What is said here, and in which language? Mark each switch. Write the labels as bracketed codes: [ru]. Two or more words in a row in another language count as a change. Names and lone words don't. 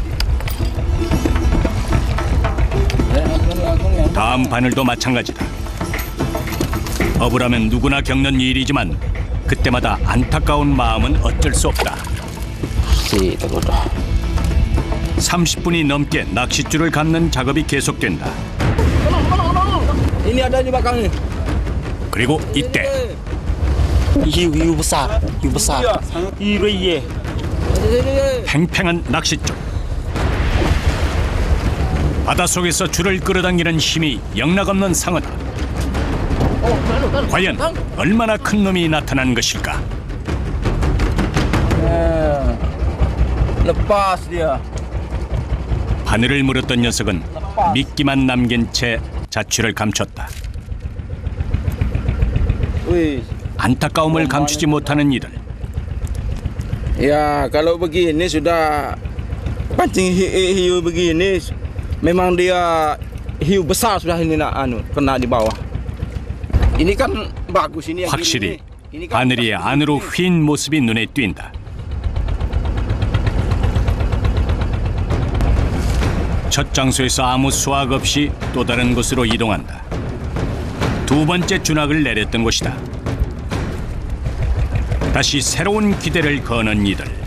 [ko] 다음 바늘도 마찬가지다. 어부라면 누구나 겪는 일이지만 그때마다 안타까운 마음은 어쩔 수 없다. 30분이 넘게 낚싯줄을 감는 작업이 계속된다. [id] Ini ada di belakang nih. [ko] 그리고 이때 [id] hiu besar hiu iya [ko] 팽팽한 낚싯줄. 바닷속에서 줄을 끌어당기는 힘이 영락없는 상어다. 과연 얼마나 큰 놈이 나타난 것일까? [id] Lepas dia. [ko] 바늘을 물었던 녀석은 미끼만 남긴 채 자취를 감췄다. Wih. 안타까움을 감추지 못하는 이들. [id] Ya kalau begini sudah pancing hiu begini, memang dia hiu besar sudah ini kena di bawah. Ini kan bagus ini yang [ko] 확실히 [id] gini nih. Ini kan [ko] 바늘이 안으로 휜 모습이 눈에 띈다. 첫 장소에서 아무 수확 없이 또 다른 곳으로 이동한다. 두 번째 준학을 내렸던 곳이다. 다시 새로운 기대를 거는 이들.